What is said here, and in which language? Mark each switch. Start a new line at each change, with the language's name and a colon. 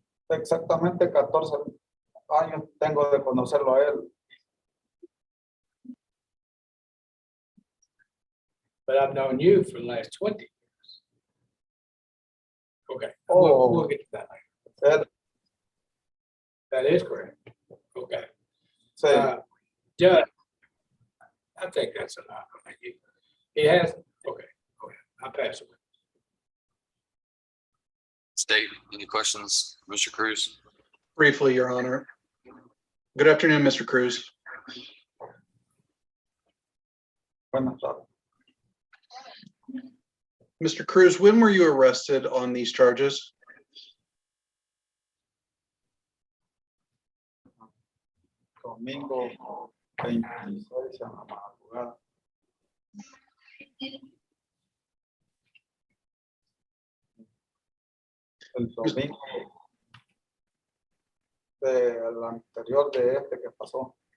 Spanish: Exactamente 14 años tengo de conocerlo a él.
English: But I've known you for the last 20 years. Okay, Oh. we'll get to that later.
Spanish: Él,
English: That is correct. Okay.
Spanish: sí,
English: Judge, I think that's enough. He has, okay, go ahead. I'll pass it. State, any questions, Mr. Cruz? Briefly, Your Honor. Good afternoon, Mr. Cruz.
Spanish: buenas tardes.
English: Mr. Cruz, when were you arrested on these charges?
Spanish: Domingo 26 en la madrugada. El domingo del anterior de este que pasó.